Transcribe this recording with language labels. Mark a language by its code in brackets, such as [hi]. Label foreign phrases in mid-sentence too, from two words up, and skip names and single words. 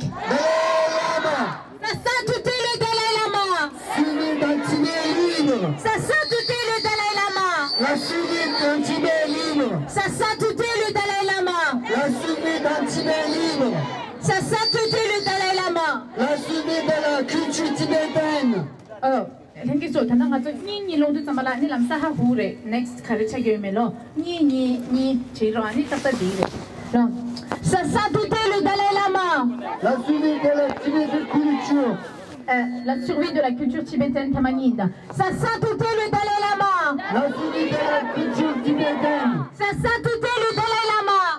[fr] Sa sainteté le Dalai Lama! Sa sainteté le Dalai Lama! Sa sainteté le Dalai Lama! Sa sainteté le Dalai Lama! La suite de la culture tibétaine. [en] Oh, thank you so much. Tanang ato ni lodu tamala ni lamsa ha hure next kharicha gemelo ni chiro ani tata dire. [fr] Sa sainteté le Dalai Lama! La suite de la tibétaine culture. La survie de la culture tibétaine tamaninda. Sa sainteté le Dalai Lama! La suite de la culture tibétaine. Sa sainteté le Dalai Lama!